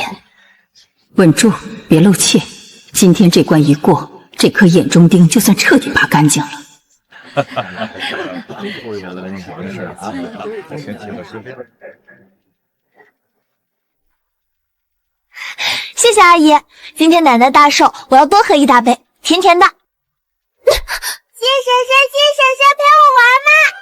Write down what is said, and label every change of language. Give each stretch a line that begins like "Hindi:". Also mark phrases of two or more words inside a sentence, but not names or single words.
Chinese: 穩住，別露怯。今天這關一過，這顆眼中釘就算徹底拔乾淨了。謝謝阿姨，今天奶奶大壽，我要多喝一大杯，甜甜的。謝嬸嬸陪我玩嘛。